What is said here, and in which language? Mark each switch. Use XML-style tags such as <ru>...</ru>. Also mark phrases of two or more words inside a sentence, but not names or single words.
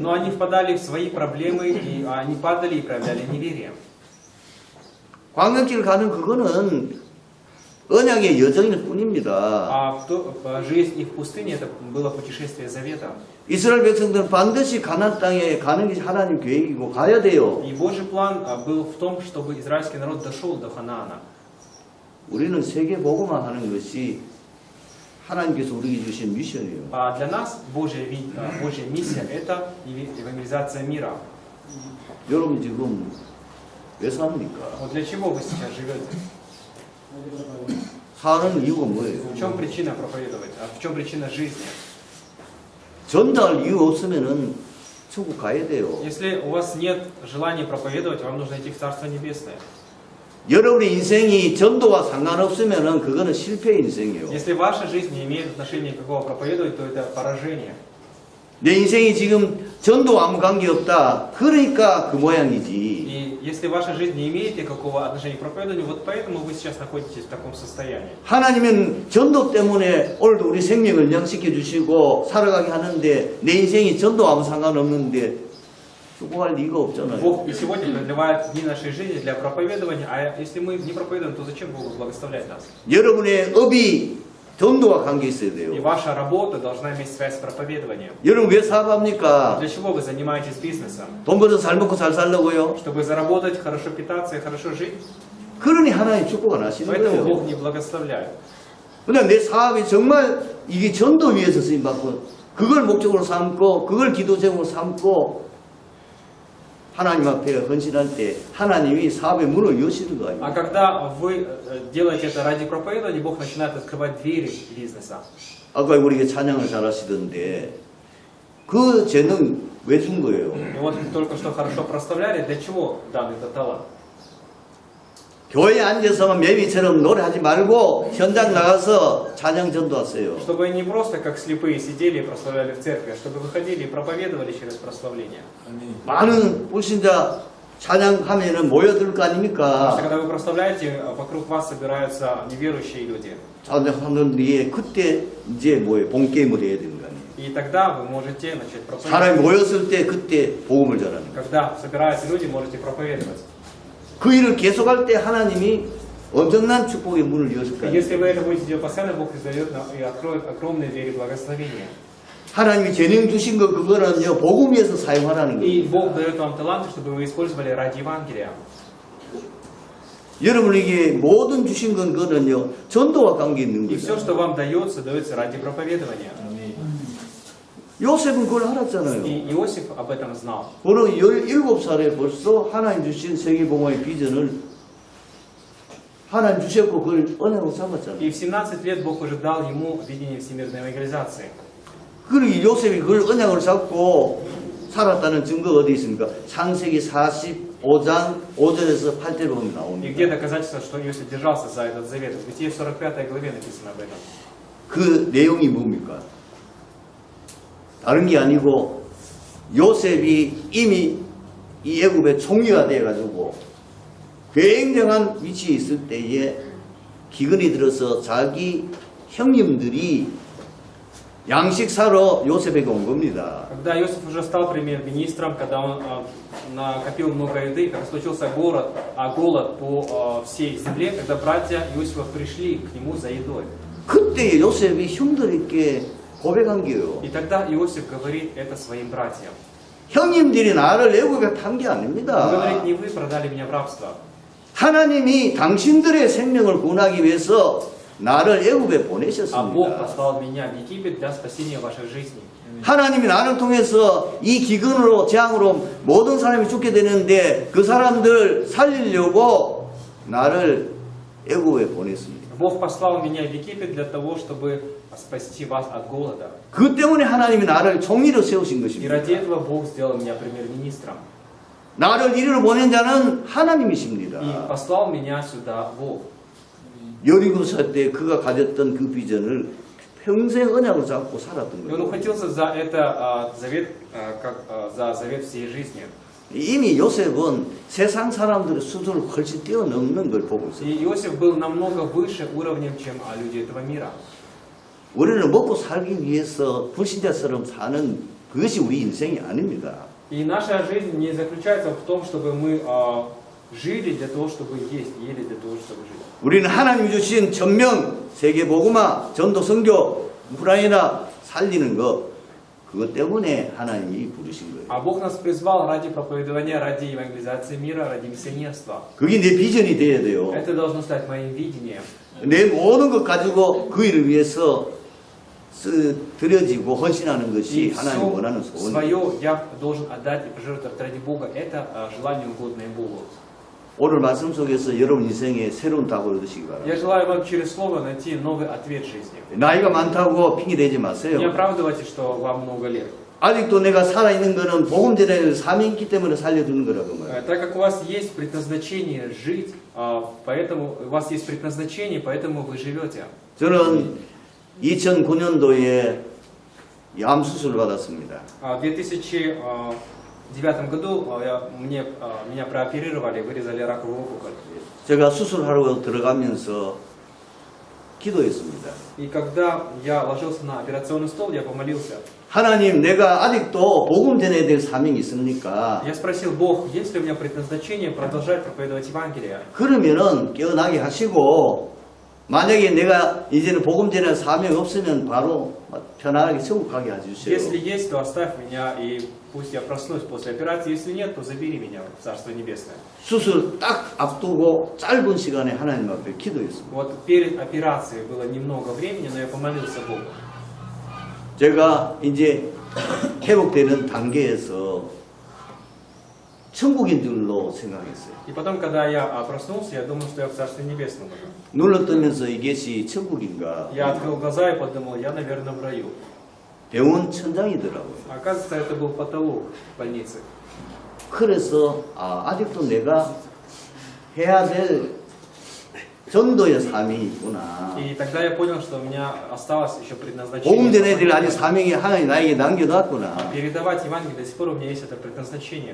<ru>Но они впадали в свои проблемы, и они падали и проявляли неверие.</ru> <ko>광명길 가는 그거는 언약의 여정일 뿐입니다.</ko> <ru>А жизнь их в пустыне это было путешествие завета.</ru> <ko>이스라엘 백성들은 반드시 가나안 땅에 가는 게 하나님 계획이고 가야 돼요.</ko> <ru>И Божий план был в том, чтобы израильский народ дошел до Ханаана.</ru> <ko>우리는 세계 보고만 하는 것이 하나님께서 우리에게 주신 미션이에요.</ko> <ru>А для нас Божья миссия это евангелизация мира.</ru> <ko>여러분 지금 왜 삽니까?</ko> <ru>Вот для чего вы сейчас живете?</ru> <ko>사는 이유가 뭐예요?</ko> <ru>В чем причина проповедовать? А в чем причина жизни?</ru> <ko>전도할 이유 없으면은 천국 가야 돼요.</ko> <ru>Если у вас нет желания проповедовать, вам нужно идти в Царство Небесное.</ru> <ko>여러분의 인생이 전도와 상관없으면은 그거는 실패의 인생이에요.</ko> <ru>Если ваша жизнь не имеет отношения никакого проповедовать, то это поражение.</ru> <ko>내 인생이 지금 전도와 아무 관계없다. 그러니까 그 모양이지.</ko> <ru>И если ваша жизнь не имеет никакого отношения к проповедованию, вот поэтому вы сейчас находитесь в таком состоянии.</ru> <ko>하나님은 전도 때문에 오늘도 우리 생명을 영식해 주시고 살아가게 하는데 내 인생이 전도와 아무 상관없는데 축복할 리가 없잖아요.</ko> <ru>Бог и сегодня продлевает дни нашей жизни для проповедования, а если мы не проповедуем, то зачем Богу благословлять нас?</ru> <ko>여러분의 업이 전도와 관계 있어야</ko> <ru>И</ru> <ko>돼요.</ko> <ru>ваша работа должна иметь связь с проповедованием.</ru> <ko>여러분 왜 사업합니까?</ko> <ru>Для чего вы занимаетесь бизнесом?</ru> <ko>돈 벌어서 잘 먹고 잘 살려고요?</ko> <ru>Чтобы заработать, хорошо питаться и хорошо жить?</ru> <ko>그러니 하나님 축복 안 하시는</ko> <ru>Поэтому Бог</ru> <ko>거예요.</ko> <ru>не благословляет.</ru> <ko>그러나 내 사업이 정말 이게 전도 위해서 쓰임받고 그걸 목적으로 삼고 그걸 기도 제목으로 삼고 하나님 앞에 헌신할 때 하나님이 사업의 문을 여시는 거</ko> <ru>А</ru> <ko>아닙니까?</ko> <ru>когда вы делаете это ради проповедования, Бог начинает открывать двери бизнеса.</ru> <ko>아까 우리가 찬양을 잘하시던데 그 재능 왜 준 거예요?</ko> <ru>И вот только что хорошо прославляли, для чего дан этот талант?</ru> <ko>교회에 앉아서만 매미처럼 노래하지 말고 현장 나가서 찬양 전도하세요.</ko> <ru>Чтобы они не просто как слепые сидели и прославляли в церкви, а чтобы выходили и проповедовали через прославление.</ru> <ko>많은 불신자 찬양하면은 모여들 거</ko> <ru>Потому что</ru> <ko>아닙니까?</ko> <ru>когда вы прославляете, вокруг вас собираются неверующие люди.</ru> <ko>찬양하는 뒤에 그때 이제 뭐예요? 본 게임을 해야 되는 거 아니에요?</ko> <ru>И тогда вы можете начать проповедовать.</ru> <ko>사람이 모였을 때 그때 복음을 전하는 거예요.</ko> <ru>Когда собираются люди, можете проповедовать.</ru> <ko>그 일을 계속할 때 하나님이 엄청난 축복의 문을 여실</ko> <ru>И</ru> <ko>거예요.</ko> <ru>если вы это будете делать постоянно, Бог издает и откроет огромные двери благословения.</ru> <ko>하나님이 재능 주신 거 그거는요 복음 위해서 사용하라는</ko> <ru>И</ru> <ko>거예요.</ko> <ru>Бог дает вам таланты, чтобы вы использовали ради Евангелия.</ru> <ko>여러분에게 모든 주신 건 그거는요 전도와 관계 있는</ko> <ru>И все,</ru> <ko>거예요.</ko> <ru>что вам дается, дается ради проповедования.</ru> <ko>요셉은 그걸 알았잖아요.</ko> <ru>И Иосиф об этом знал.</ru> <ko>바로 17살에 벌써 하나님 주신 세계복음의 비전을 하나님 주셨고 그걸 은혜로 삼았잖아요.</ko> <ru>И в 17 лет Бог уже дал ему видение всемирной евангелизации.</ru> <ko>그리고 요셉이 그걸 언약을 잡고 살았다는 증거가 어디 있습니까? 창세기 45장 5절에서 8절 보면</ko> <ru>И</ru> <ko>나옵니다.</ko> <ru>где доказательство, что Иосиф держался за этот завет? В Бытие 45 главе написано об этом.</ru> <ko>그 내용이 뭡니까? 다른 게 아니고 요셉이 이미 이 애굽의 총리가 돼가지고 굉장한 위치에 있을 때에 기근이 들어서 자기 형님들이 양식 사러 요셉에게 온 겁니다.</ko> <ru>Когда Иосиф уже стал премьер-министром, когда он накопил много еды, когда случился голод по всей земле, когда братья Иосифа пришли к нему за едой.</ru> <ko>그때 요셉이 형들에게 고백한 게요.</ko> <ru>И тогда Иосиф говорит это своим братьям.</ru> <ko>형님들이 나를 애굽에 탄 게</ko> <ru>Он</ru> <ko>아닙니다.</ko> <ru>говорит, не вы продали меня в рабство.</ru> <ko>하나님이 당신들의 생명을 구원하기 위해서 나를 애굽에</ko> <ru>А Бог</ru> <ko>보내셨습니다.</ko> <ru>послал меня в Египет для спасения ваших жизней.</ru> <ko>하나님이 나를 통해서 이 기근으로 재앙으로 모든 사람이 죽게 되는데 그 사람들 살리려고 나를 애굽에 보냈습니다.</ko> <ru>Бог послал меня в Египет для того, чтобы спасти вас от голода.</ru> <ko>그 때문에 하나님이 나를 총리로 세우신</ko> <ru>И</ru> <ko>것입니다.</ko> <ru>ради этого Бог сделал меня премьер-министром.</ru> <ko>나를 이리로 보낸 자는 하나님이십니다.</ko> <ru>И послал меня сюда Бог.</ru> <ko>여리고사 때 그가 가졌던 그 비전을 평생 언약으로 잡고 살았던</ko> <ru>И он</ru> <ko>거예요.</ko> <ru>ухватился за это завет, за завет всей жизни.</ru> <ko>이미 요셉은 세상 사람들의 수준을 훨씬 뛰어넘는 걸 보고 있어요.</ko> <ru>И Иосиф был намного выше уровнем, чем люди этого мира.</ru> <ko>우리는 먹고 살기 위해서 불신자처럼 사는 그것이 우리 인생이 아닙니다.</ko> <ru>И наша жизнь не заключается в том, чтобы мы жили для того, чтобы есть, ели для того, чтобы жить.</ru> <ko>우리는 하나님 주신 전명, 세계복음화, 전도 선교, 우크라이나 살리는 것 그것 때문에 하나님이 부르신 거예요.</ko> <ru>А Бог нас призвал ради проповедования, ради евангелизации мира, ради миссионерства.</ru> <ko>그게 내 비전이 돼야 돼요.</ko> <ru>Это должно стать моим видением.</ru> <ko>내 모든 것 가지고 그 일을 위해서 드려지고 헌신하는 것이</ko> <ru>И</ru> <ko>하나님 원하는</ko> <ru>все</ru> <ko>소원이에요.</ko> <ru>свое я должен отдать и пожертвовать ради Бога. Это желание, угодное Богу.</ru> <ko>오늘 말씀 속에서 여러분 인생에 새로운 답을 얻으시기</ko> <ru>Я</ru> <ko>바랍니다.</ko> <ru>желаю вам через слово найти новый ответ жизни.</ru> <ko>나이가 많다고 핑계대지</ko> <ru>Не</ru> <ko>마세요.</ko> <ru>оправдывайте, что вам много лет.</ru> <ko>아직도 내가 살아있는 거는 복음 전하는 사명이 있기 때문에 살려주는 거라고 말이에요.</ko> <ru>Так как у вас есть предназначение жить, поэтому у вас есть предназначение, поэтому вы живете.</ru> <ko>저는 2009년도에 암 수술을 받았습니다.</ko> <ru>В 2009 году меня прооперировали, вырезали раковую опухоль.</ru> <ko>제가 수술하러 들어가면서 기도했습니다.</ko> <ru>И когда я ложился на операционный стол, я помолился.</ru> <ko>하나님, 내가 아직도 복음 전해야 될 사명이 있습니까?</ko> <ru>Я спросил, Бог, есть ли у меня предназначение продолжать проповедовать Евангелие?</ru> <ko>그러면은 깨어나게 하시고 만약에 내가 이제는 복음 전할 사명이 없으면 바로 편안하게 천국 가게 해주세요.</ko> <ru>Если есть, то оставь меня, и пусть я проснусь после операции. Если нет, то забери меня в Царство Небесное.</ru> <ko>수술 딱 앞두고 짧은 시간에 하나님 앞에 기도했습니다.</ko> <ru>Вот перед операцией было немного времени, но я помолился Богу.</ru> <ko>제가 이제 회복되는 단계에서 천국인 줄로 생각했어요.</ko> <ru>И потом, когда я проснулся, я думал, что я в Царстве Небесном уже.</ru> <ko>눈을 뜨면서 이것이 천국인가?</ko> <ru>Я открыл глаза и подумал, я, наверное, в раю.</ru> <ko>병원 천장이더라고요.</ko> <ru>А оказывается, это был потолок больницы.</ru> <ko>그래서 아직도 내가 해야 될 전도의 사명이 있구나.</ko> <ru>И тогда я понял, что у меня осталось еще</ru> <ko>복음</ko> <ru>предназначение.</ru> <ko>전해야 될 아직 사명이 하나님 나에게 남겨놨구나.</ko> <ru>Передавать Евангелие, до сих пор у меня есть это предназначение.</ru>